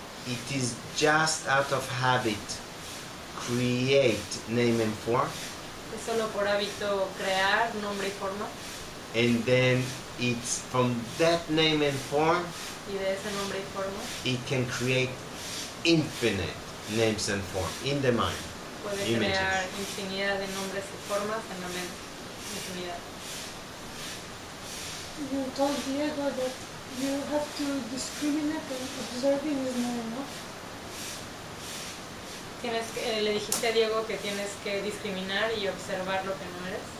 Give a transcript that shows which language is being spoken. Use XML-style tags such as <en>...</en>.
<en>It is just out of habit create name and form,</en> <es>Es solo por hábito crear nombre y forma,</es> <en>and then it's from that name and form</en> <es>y de ese nombre y forma</es> <en>it can create infinite names and form in the mind.</en> <es>puede</es> <en>Images.</en> <es>crear infinidad de nombres y formas en la mente. Infinidad.</es> <en>You told Diego that you have to discriminate and observing is not enough.</en> <es>Le dijiste a Diego que tienes que discriminar y observar lo que no eres.</es>